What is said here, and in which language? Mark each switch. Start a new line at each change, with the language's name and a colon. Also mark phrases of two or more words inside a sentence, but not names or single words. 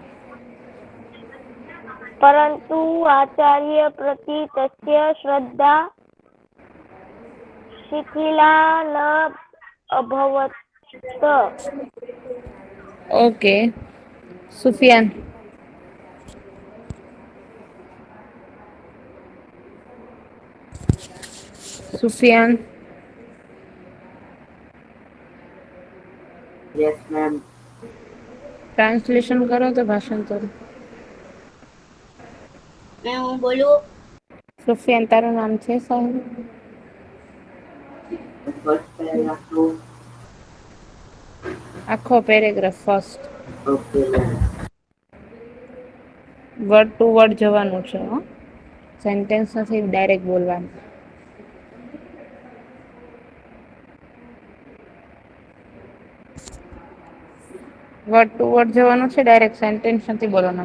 Sanskrit: परन्तु आचार्य प्रति तस्य श्रद्धा शिथिला न अभवत्.
English: ओके सुफियान सुफियान Yes, ma'am.
Gujarati: ટ્રાન્સલેશન કરો તો ભાષાંતર. હું બોલું. સુફિયાન તારું નામ છે સાહેબ?
English: The first paragraph to
Gujarati: આખો
English: paragraph first okay, ma'am. word to word
Gujarati: જવાનું છે. સેન્ટેન્સ નથી ડાયરેક્ટ બોલવાનું.
English: word to word
Gujarati: જવાનું છે,
English: direct sentence
Gujarati: નથી બોલવાનું.